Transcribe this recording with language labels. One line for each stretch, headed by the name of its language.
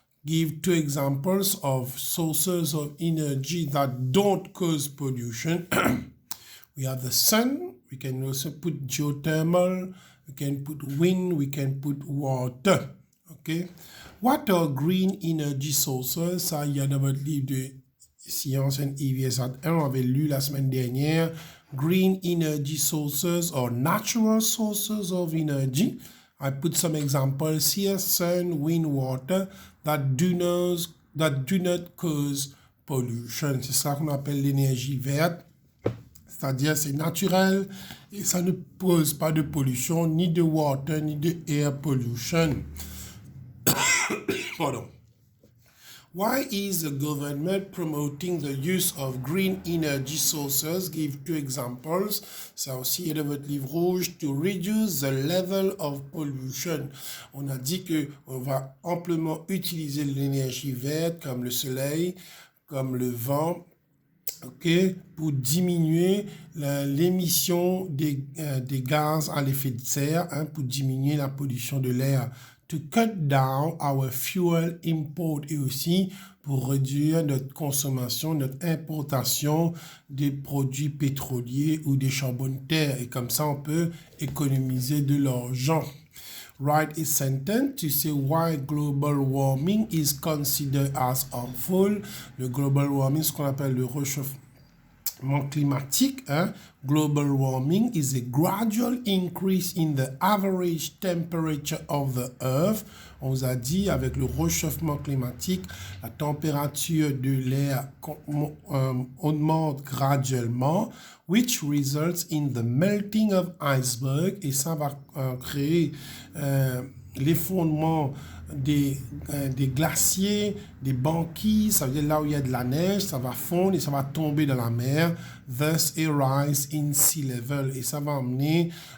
English: Give two examples of sources of energy that don't cause pollution. We have the sun. We can also put geothermal. We can put wind. We can put water. Okay. What are green energy sources?
French: Ça, il y a dans votre livre de Science and EVS 1, on avait lu la semaine dernière.
English: Green energy sources or natural sources of energy. I put some examples here: sun, wind, water that do not cause pollution.
French: C'est ça qu'on appelle l'énergie verte. C'est-à-dire c'est naturel et ça ne pose pas de pollution, ni de water, ni de air pollution. Pardon.
English: Why is the government promoting the use of green energy sources? Give two examples.
French: Ça aussi est dans votre livre rouge.
English: To reduce the level of pollution.
French: On a dit que on va amplement utiliser l'énergie verte comme le soleil, comme le vent, ok, pour diminuer l'émission des gaz à l'effet de serre, hein, pour diminuer la pollution de l'air.
English: To cut down our fuel import
French: et aussi pour réduire notre consommation, notre importation des produits pétroliers ou des charbons de terre. Et comme ça, on peut économiser de l'argent.
English: Write a sentence to say why global warming is considered as harmful.
French: Le global warming, ce qu'on appelle le réchauffement climatique, hein,
English: global warming is a gradual increase in the average temperature of the earth.
French: On vous a dit, avec le réchauffement climatique, la température de l'air augmente graduellement,
English: which results in the melting of iceberg,
French: et ça va créer l'effondrement des glaciers, des banquises, ça veut dire là où il y a de la neige, ça va fondre et ça va tomber dans la mer,
English: thus a rise in sea level,
French: et ça va amener